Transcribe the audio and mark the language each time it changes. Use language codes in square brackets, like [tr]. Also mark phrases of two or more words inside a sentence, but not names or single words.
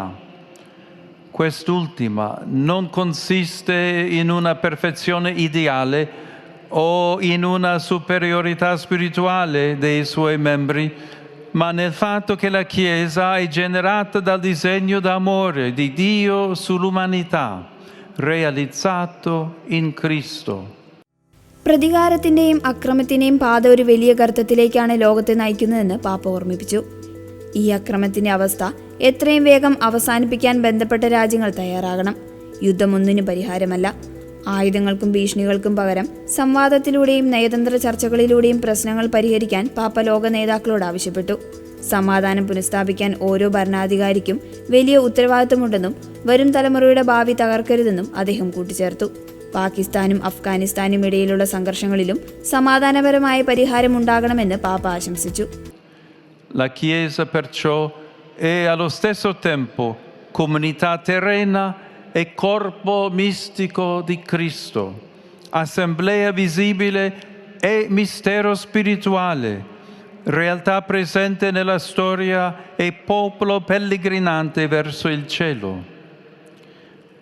[it] Quest'ultima non consiste in una perfezione ideale o in una superiorità spirituale dei suoi membri, ma nel fatto che la Chiesa è generata dal disegno d'amore di Dio sull'umanità, realizzato in Cristo. [ml] പ്രതികാരത്തിന്റെയും അക്രമത്തിന്റെയും പാത ഒരു വലിയ ഗർത്തത്തിലേക്കാണ് ലോകത്തെ നയിക്കുന്നതെന്ന് പാപ്പ ഓർമ്മിപ്പിച്ചു. ഈ അക്രമത്തിന്റെ അവസ്ഥ എത്രയും വേഗം അവസാനിപ്പിക്കാൻ ബന്ധപ്പെട്ട രാജ്യങ്ങൾ തയ്യാറാകണം. യുദ്ധമൊന്നിനും പരിഹാരമല്ല. ആയുധങ്ങൾക്കും ഭീഷണികൾക്കും പകരം സംവാദത്തിലൂടെയും നയതന്ത്ര ചർച്ചകളിലൂടെയും പ്രശ്നങ്ങൾ പരിഹരിക്കാൻ പാപ്പ ലോക നേതാക്കളോട് ആവശ്യപ്പെട്ടു. സമാധാനം പുനഃസ്ഥാപിക്കാൻ ഓരോ ഭരണാധികാരിക്കും വലിയ ഉത്തരവാദിത്തമുണ്ടെന്നും വരും തലമുറയുടെ ഭാവി തകർക്കരുതെന്നും അദ്ദേഹം കൂട്ടിച്ചേർത്തു. പാകിസ്ഥാനും അഫ്ഗാനിസ്ഥാനും ഇടയിലുള്ള സംഘർഷങ്ങളിലും സമാധാനപരമായ പരിഹാരം ഉണ്ടാകണമെന്ന് പാപ്പ ആശംസിച്ചു. [it] La Chiesa perciò è allo stesso tempo comunità terrena e corpo mistico di Cristo, assemblea visibile e mistero spirituale, realtà presente nella storia e popolo pellegrinante verso il cielo.